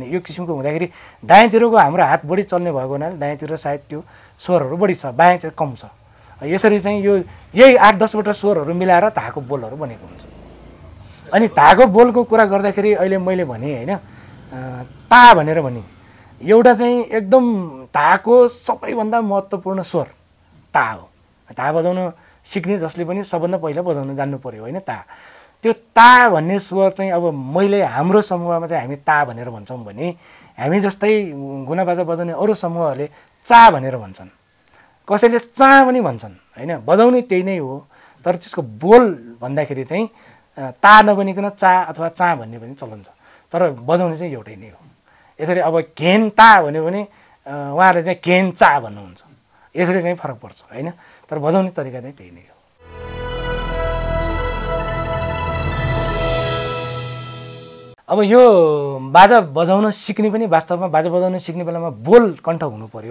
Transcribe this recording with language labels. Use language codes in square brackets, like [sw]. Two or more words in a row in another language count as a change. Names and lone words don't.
[ne] यो किसिमको हुँदाखेरि दायाँतिरको हाम्रो हात बढी चल्ने भएको हुनाले दायाँतिर सायद त्यो स्वरहरू बढी छ, बायाँतिर कम छ। यसरी चाहिँ यही 8-10वटा स्वरहरू मिलाएर धाको बोलहरू बनेको हुन्छ। अनि धाको बोलको कुरा गर्दाखेरि अहिले मैले भने होइन, ता भनेर भने एउटा चाहिँ एकदम धाको सबैभन्दा महत्त्वपूर्ण स्वर ता हो। ता बजाउन सिक्ने जसले पनि सबभन्दा पहिला बजाउन जान्नु पर्यो होइन ता। त्यो ता भन्ने स्वर चाहिँ अब मैले हाम्रो समूहमा चाहिँ हामी ता भनेर भन्छौँ भने, हामी जस्तै गुना बाजा बजाउने अरू समूहहरूले चा भनेर भन्छन्, कसैले चा पनि भन्छन् होइन। बजाउने त्यही नै हो, तर त्यसको बोल भन्दाखेरि चाहिँ ता नबनिकन चा अथवा चा भन्ने पनि चलन छ, तर बजाउने चाहिँ एउटै नै हो। यसरी अब घेन ता भन्यो भने उहाँहरूले चाहिँ घेन चा भन्नुहुन्छ, यसरी चाहिँ फरक पर्छ होइन, तर बजाउने तरिका चाहिँ त्यही नै हो। अब यो बाजा बजाउन सिक्ने पनि वास्तवमा बाजा बजाउन सिक्ने बेलामा बोल कण्ठ हुनु पर्यो।